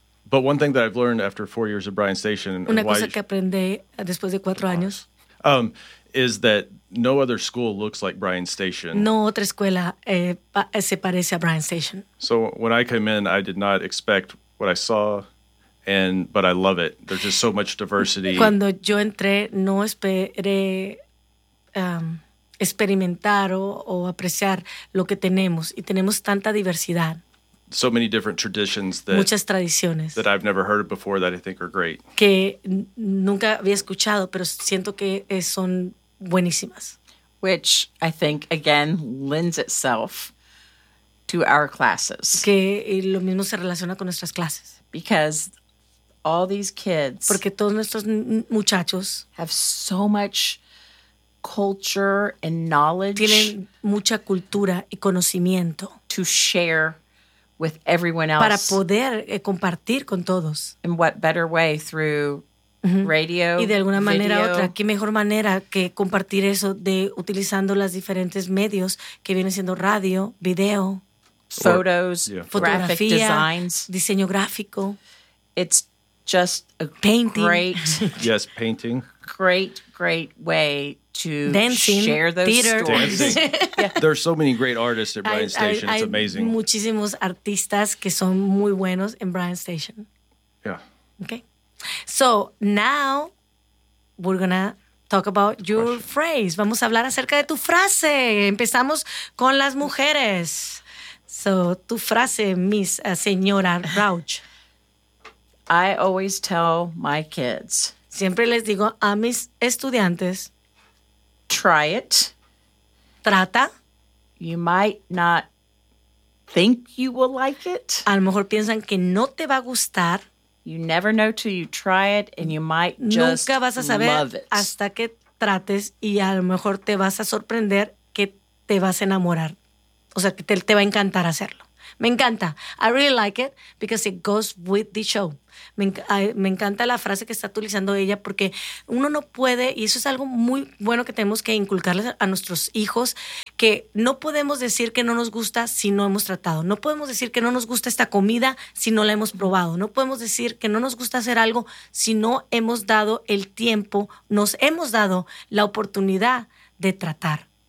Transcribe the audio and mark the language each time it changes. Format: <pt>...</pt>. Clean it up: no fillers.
<en>But one thing that I've learned after 4 years of Bryan Station.</en> <es>Una cosa que aprendí después de 4 años.</es> <en>Is that no other school looks like Bryan Station.</en> <es>No otra escuela se parece a Bryan Station.</es> <en>So when I came in, I did not expect what I saw. But I love it. There's just so much diversity.</en> <es>Cuando yo entré, no esperé experimentar o apreciar lo que tenemos. Y tenemos tanta diversidad.</es> <en>So many different traditions that,</en> <es>muchas tradiciones</es> <en>that I've never heard of before that I think are great.</en> <es>Que nunca había escuchado, pero siento que son buenísimas.</es> <en>Which I think, again, lends itself to our classes.</en> <es>Que lo mismo se relaciona con nuestras clases.</es> <en>Because all these kids,</en> <es>porque todos nuestros muchachos,</es> <en>have so much culture and knowledge.</en> <es>Tienen mucha cultura y conocimiento</es> <en>to share with everyone else.</en> <es>Para poder compartir con todos.</es> <en>In what better way through mm-hmm. radio?</en> <es>Y de alguna manera</es> <en>video.</en> <es>Otra, ¿qué mejor manera que compartir eso de utilizando las diferentes medios que vienen siendo radio, video,</es> <en>photos, fotografía, graphic designs,</en> <es>diseño gráfico?</es> <en>It's just a painting. Great, yes, painting. Great, great way to dancing, share those theater. Stories. Yeah. There are so many great artists at Bryan Station.</en> <es>Hay</es> <en>it's amazing.</en> <es>Muchísimos artistas que son muy buenos en Bryan Station.</es> <en>Yeah. Okay. So now we're gonna talk about your question.</en> <es>Phrase. Vamos a hablar acerca de tu frase. Empezamos con las mujeres. So tu frase, Miss Señora Rauch.</es> <en>I always tell my kids.</en> <es>Siempre les digo a mis estudiantes.</es> <en>try it.</en> <es>Trata.</es> <en>You might not think you will like it.</en> <es>A lo mejor piensan que no te va a gustar.</es> <en>You never know till you try it, and you might just love it.</en> <es>Nunca vas a saber hasta que trates, y a lo mejor te vas a sorprender que te vas a enamorar. O sea, que te va a encantar hacerlo. Me encanta.</es> <en>I really like it because it goes with the show.</en> <es>Me encanta la frase que está utilizando ella, porque uno no puede, y eso es algo muy bueno que tenemos que inculcarles a nuestros hijos, que no podemos decir que no nos gusta si no hemos tratado. No podemos decir que no nos gusta esta comida si no la hemos probado. No podemos decir que no nos gusta hacer algo si no hemos dado el tiempo, nos hemos dado la oportunidad de tratar.</es>